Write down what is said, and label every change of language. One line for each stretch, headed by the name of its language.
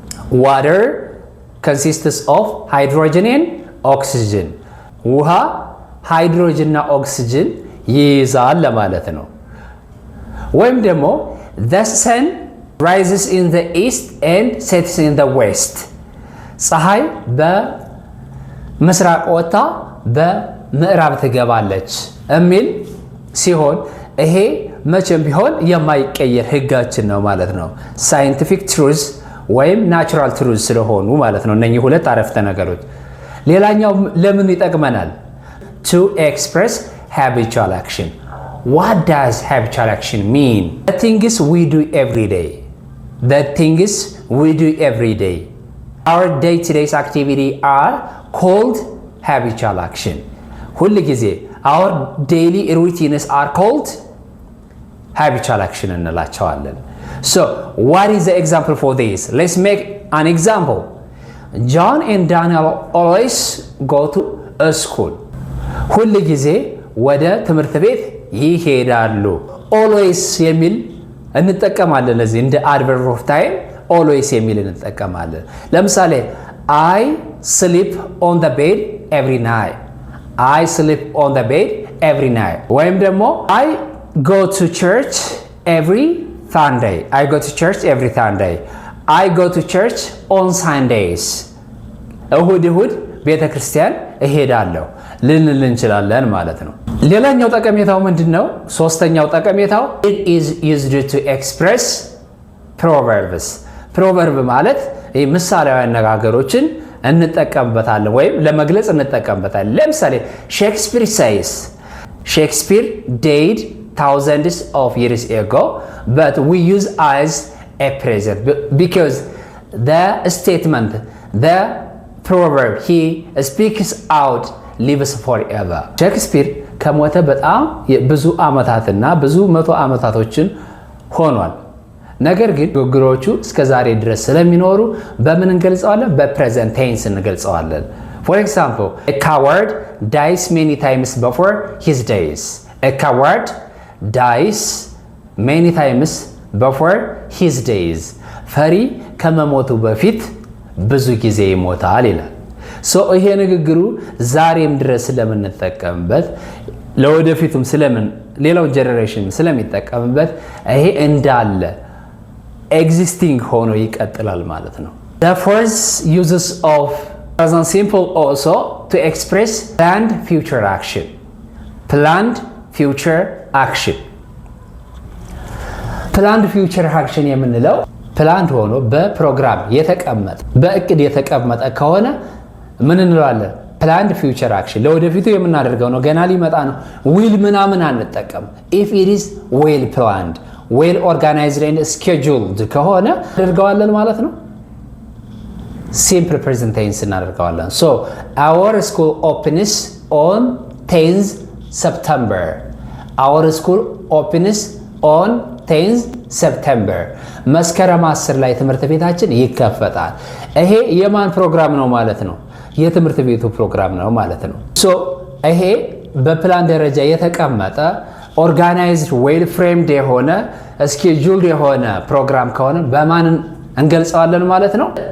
English: Water consists of hydrogen and oxygen.
Amharic: ውሃ ሃይድሮጅን እና ኦክሲጅን ይይዛል ለማለት ነው። ወይም ደግሞ
English: the sun rises in the east and sets in the west.
Amharic: ፀሐይ በምስራቅ ወጣ በምዕራብ ትገባለች የሚል ሲሆን ይሄ መቼም ቢሆን የማይቀየር ህጋችን ነው ማለት ነው። ሳይንቲፊክ ትሩዝ ወይም ናቹራል ትሩዝ ስለሆኑ ማለት ነው እነኚህ ሁለት አረፍተ ነገሮች። ሌላኛው ለምን ይጠቅመናል?
English: to express habitual action. What does habitual action mean? The things we do every day. The things we do every day. Our day-to-day activity are called habitual action.
Amharic: ሁል ጊዜ
English: our daily routines are called habitual action
Amharic: እንላቸዋለን።
English: So, what is the example for this? Let's make an example. John and Daniel always go to a school.
Amharic: ሁል ጊዜ ወደ ትምህርት ቤት ይሄዳሉ። always የሚል እንጠቀማለን። ለዚህ እንደ
English: adverb of time always
Amharic: የሚል እንጠቀማለን። ለምሳሌ
English: I sleep on the bed every night. I sleep on the bed every night.
Amharic: ወይም ደግሞ
English: I go to church every Sunday. I go to church every Sunday. I go to church on Sundays.
Amharic: እሁድ ቤተ ክርስቲያን እሄዳለሁ ልንል እንችላለን ማለት ነው። ሌላኛው ጠቀሜታው ምንድነው? ሶስተኛው ጠቀሜታው
English: it is used to express proverbs.
Amharic: proverb ማለት ምሳሌያዊ አነጋገሮችን እንጠቀምበታለን ወይም ለመግለጽ እንጠቀምበታለን። ለምሳሌ ሼክስፒር says
English: Shakespeare died thousands of years ago, but we use as a present because the statement, the proverb he speaks out lives forever.
Amharic: ሼክስፒር ከሞተ በጣም ብዙ ዓመታትና ብዙ መቶ ዓመታቶችን ሆኗል። ነገር ግን ንግግሮቹ እስከ ዛሬ ድረስ ስለሚኖሩ በምን እንገልጸዋለን? በፕሬዘንት ቴንስ እንገልጸዋለን።
English: For example, a coward dies many times before his days. A coward dies many times before his days.
Amharic: ፈሪ ከመሞቱ በፊት ብዙ ጊዜ ይሞታል ይላል። ይሄ ንግግሩ ዛሬም ድረስ ስለምንጠቀምበት ለወደፊቱም ስለምን ሌላው ጀነሬሽን ስለሚጠቀምበት ይሄ እንዳለ existing ሆኖ ይቀጥላል ማለት ነው።
English: The fourth uses of present simple also to express planned future action. Planned future action. Planned future action
Amharic: የምንለው ፕላንድ ሆኖ በፕሮግራም የተቀመጠ በእቅድ የተቀመጠ ከሆነ ምን እንለዋለን? ፕላንድ ፊውቸር አክሽን ለወደፊቱ የምናደርገው ነው። ገና ሊመጣ ነው። ዊል ምናምን አንጠቀም።
English: ኢፍ ኢት ኢዝ ዌል ፕላንድ ዌል ኦርጋናይዝድ ኤንድ ስኬጁልድ
Amharic: ከሆነ እናደርገዋለን ማለት ነው። ሲምፕል ፕሬዘንት ቴንስ እናደርገዋለን። ሶ
English: our school opens on 10th September. Our school opens on 10th September.
Amharic: መስከረም 10 ላይ ትምህርት ቤታችን ይከፈታል። ይሄ የማን ፕሮግራም ነው ማለት ነው? የትምህርት ቤቱ ፕሮግራም ነው ማለት ነው። ይሄ በፕላን ደረጃ የተቀመጠ
English: ኦርጋናይዝድ ዌል ፍሬምድ
Amharic: የሆነ ስኬጁልድ የሆነ ፕሮግራም ከሆነ በማን እንገልጸዋለን ማለት ነው?